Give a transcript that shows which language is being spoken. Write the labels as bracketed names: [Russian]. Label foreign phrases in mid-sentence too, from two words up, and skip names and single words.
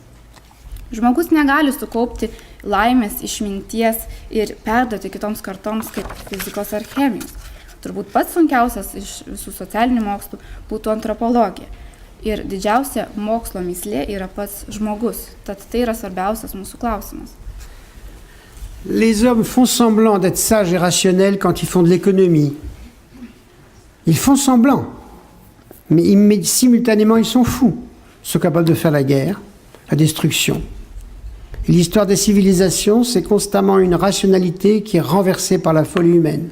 [Lithuanian] Žmogus negali sukaupti laimės, išminties ir perduoti kitoms kartoms kaip fizikos ar chemijos. Turbūt pats sunkiausias iš visų socialinių mokslų būtų antropologija. Ir didžiausia mokslo mįslė yra pats žmogus. Tad tai yra svarbiausias mūsų klausimas. [French] Les hommes font semblant d'être sages et rationnels quand ils font de l'économie. Ils font semblant. Mais simultanément, ils sont fous. Ils sont capables de faire la guerre, la destruction. Et l'histoire des civilisations, c'est constamment une rationalité qui est renversée par la folie humaine.